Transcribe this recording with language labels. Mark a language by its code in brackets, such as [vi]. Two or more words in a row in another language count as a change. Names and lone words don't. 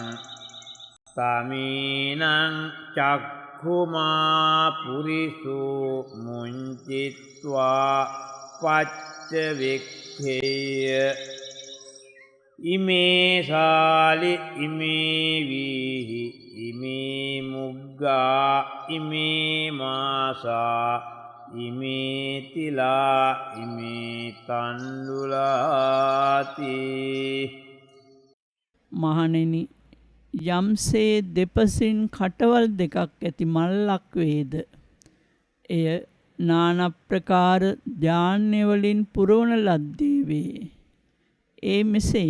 [pi] තමීනං චක්ඛුමා පුරිසු මුංචිත්වා පච්ච වික්ඛේය ඉමේ සාලි ඉමේ වීහි ඉමේ මුග්ගා ඉමේ මාසා ඉමේ තිලා ඉමේ තණ්ඩුලාති. [si] මහණෙනි, යම්සේ දෙපසින් කටවල් දෙකක් ඇති මල්ලක් වේද, එය නානා ප්‍රකාර ධාන්‍යවලින් පුරවන ලද්දේ වේ. ඒ මෙසේය.